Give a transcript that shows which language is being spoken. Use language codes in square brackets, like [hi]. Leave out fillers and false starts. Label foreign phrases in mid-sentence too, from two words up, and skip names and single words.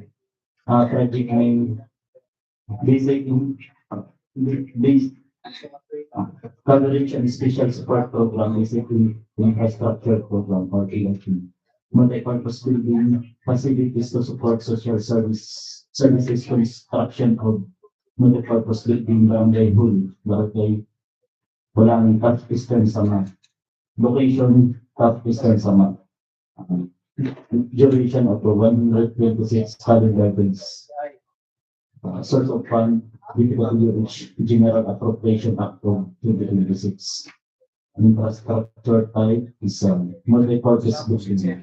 [en] Project name basic base coverage and special support program, basically infrastructure program or BIP. Multi-purpose building facilities to support social services construction of multi-purpose building Barangay Hall, Barangay Polangi, Taft Eastern Samar. Location, Taft Eastern Samar. Duration of 126 calendar days. Source of fund, DPWH, General Appropriation Act of 2026. Infrastructure type is multi-purpose building.